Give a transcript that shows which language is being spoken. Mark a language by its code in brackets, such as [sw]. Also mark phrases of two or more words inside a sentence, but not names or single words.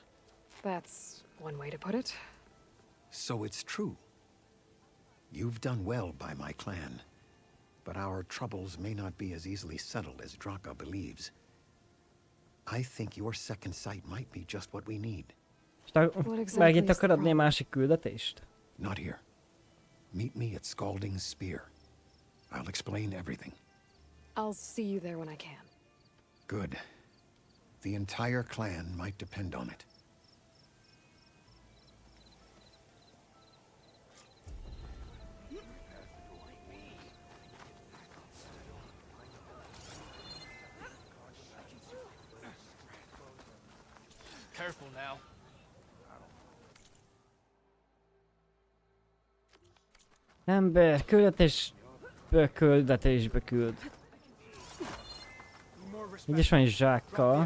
[en] That's one way to put it. So it's true. You've done well by my clan, but our troubles may not be as easily settled as Draka believes. I think your second sight might be just what we need. [hu] Megint akar adni másik küldetést? [en] Not here. Meet me at Scalding Spear. I'll explain everything. I'll see you there when I can. Good. The entire clan might depend on it. Careful now. [hu] Ember, küldetésbe küld. Így is van egy zsákkal.